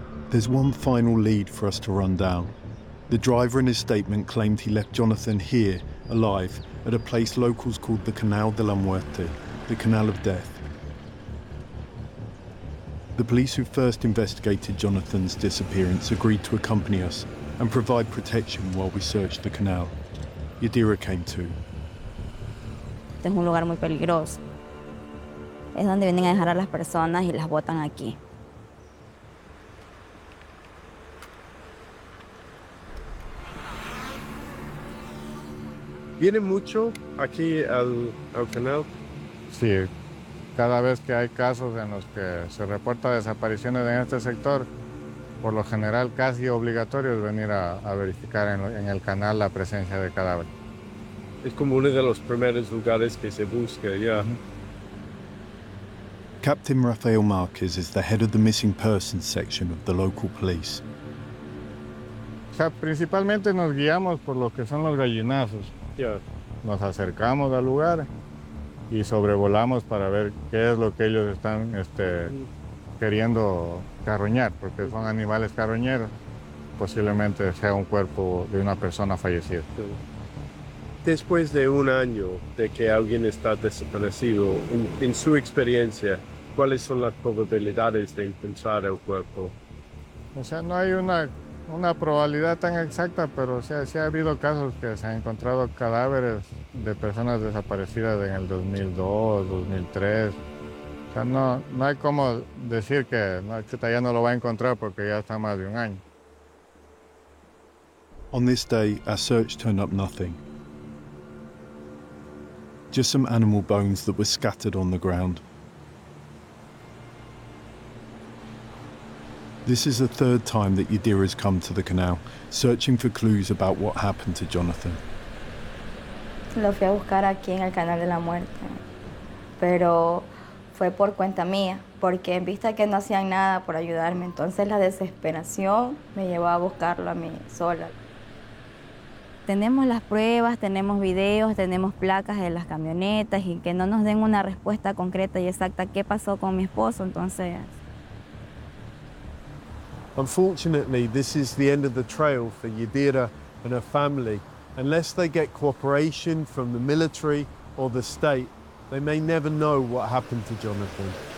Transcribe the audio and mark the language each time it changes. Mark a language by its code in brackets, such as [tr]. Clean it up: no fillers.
[en] There's one final lead for us to run down. The driver in his statement claimed he left Jonathan here, alive, at a place locals called the Canal de la Muerte, the Canal of Death. The police who first investigated Jonathan's disappearance agreed to accompany us and provide protection while we searched the canal. Yadira came too. [es] Es un lugar muy peligroso. Es donde vienen a dejar a las personas y las botan aquí. ¿Viene mucho aquí al canal? Sí. Cada vez que hay casos en los que se reporta desapariciones en este sector, por lo general casi obligatorio es venir a verificar en el canal la presencia de cadáver. Es como uno de los primeros lugares que se busca, ya. [en] Captain Rafael Marquez is the head of the missing persons section of the local police. [es] O sea, principalmente nos guiamos por lo que son los gallinazos. Nos acercamos al lugar y sobrevolamos para ver qué es lo que ellos están queriendo carroñar, porque son animales carroñeros. Posiblemente sea un cuerpo de una persona fallecida. Después de un año de que alguien está desaparecido, en su experiencia, ¿cuáles son las probabilidades de encontrar el cuerpo? O sea, no hay una probabilidad tan exacta, pero o sea, sí ha habido casos que se han encontrado cadáveres de personas desaparecidas en el 2002, 2003. O sea, no hay como decir que usted ya no lo va a encontrar porque ya está más de un año. [en] On this day, our search turned up nothing. Just some animal bones that were scattered on the ground. This is the third time that Yadira's come to the canal, searching for clues about what happened to Jonathan. [es] Lo fui a buscar aquí en el canal de la muerte, pero fue por cuenta mía, porque en vista que no hacían nada por ayudarme, entonces la desesperación me llevó a buscarlo a mí sola. Tenemos las pruebas, tenemos videos, tenemos placas de las camionetas y que no nos den una respuesta concreta y exacta qué pasó con mi esposo, entonces. [en] Unfortunately, this is the end of the trail for Yadira and her family. Unless they get cooperation from the military or the state, they may never know what happened to Jonathan.